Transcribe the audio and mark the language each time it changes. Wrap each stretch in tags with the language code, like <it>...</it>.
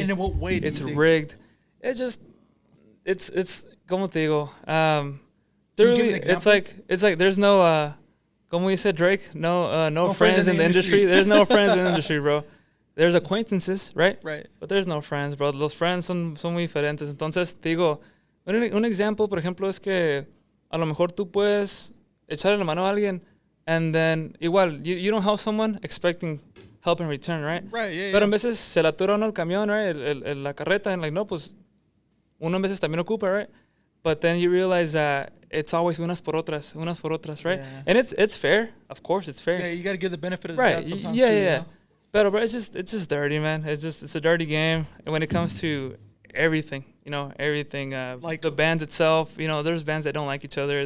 <en>And in what way? It's rigged. It's just, it's</en> <es>como te digo,</es> <en>Can you give an example? it's like there's no</en> <es>como</es> <en>you said, Drake, no friends in the industry. industry. There's no friends in the industry, bro. There's acquaintances, right? Right. But there's no friends, bro.</en> <es>Los friends son muy diferentes. Entonces, te digo, un ejemplo, por ejemplo, es que a lo mejor tú puedes echarle la mano a alguien</es> <en>and then igual you don't help someone expecting help in return,</en> <es>right?</es> <en>Right, yeah,</en> <es>Pero</es> <en>yeah.</en> <es>en veces se la atura uno el camión, right? La carreta,</es> <en>and like,</en> <es>no, pues uno en veces también ocupa, right?</es> <en>But then you realize that it's always</en> <es>unas por otras,</es> <en>right? Yeah. And it's fair, of course, it's fair. Yeah, you got to give the benefit of the Right. doubt sometimes. Yeah, too, yeah, you yeah. know? But it's just dirty, man. It's a dirty game. And when it comes to everything, you know, everything, Like- the bands itself, you know, there's bands that don't like each other.</en>